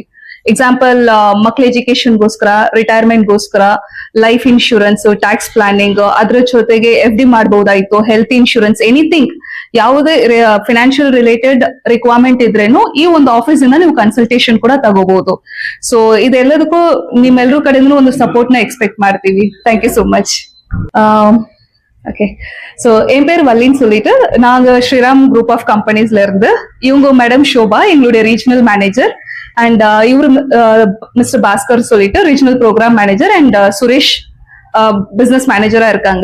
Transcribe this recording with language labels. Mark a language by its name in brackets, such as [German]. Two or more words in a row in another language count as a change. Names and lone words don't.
[Kannada] ಎಕ್ಸಾಂಪಲ್, ಮಕ್ಳ ಎಜುಕೇಶನ್ಗೋಸ್ಕರ, ರಿಟೈರ್ಮೆಂಟ್ಗೋಸ್ಕರ, [English] life insurance, tax planning, [Kannada] ಅದ್ರ ಜೊತೆಗೆ FD ಮಾಡಬಹುದಾಯ್ತು, [English] health insurance, anything [Kannada] ಯಾವುದೇ [English] financial related requirement [Kannada] ಇದ್ರೇನು ಈ ಒಂದು ಆಫೀಸ್ ಇಂದ ನೀವು ಕನ್ಸಲ್ಟೇಷನ್ ಕೂಡ ತಗೋಬಹುದು. ಸೊ ಇದೆಲ್ಲದಕ್ಕೂ ನಿಮ್ಮೆಲ್ಲರೂ ಕಡೆಯಿಂದ ಒಂದು ಸಪೋರ್ಟ್ ನ ಎಕ್ಸ್ಪೆಕ್ಟ್ ಮಾಡ್ತೀವಿ. [English] thank you so much. [Tamil] ஓகே, ஸோ என் பேர் வல்லின்னு சொல்லிட்டு நாங்க ஸ்ரீராம் குரூப் ஆஃப் கம்பெனிஸ்ல இருந்து, இவங்க மேடம் ஷோபா எங்களுடைய [English] regional manager, [Tamil] அண்ட் இவரு மிஸ்டர் பாஸ்கர் சொல்லிட்டு [English] regional program manager, [Tamil] அண்ட் சுரேஷ் [English] business manager [Tamil] இருக்காங்க.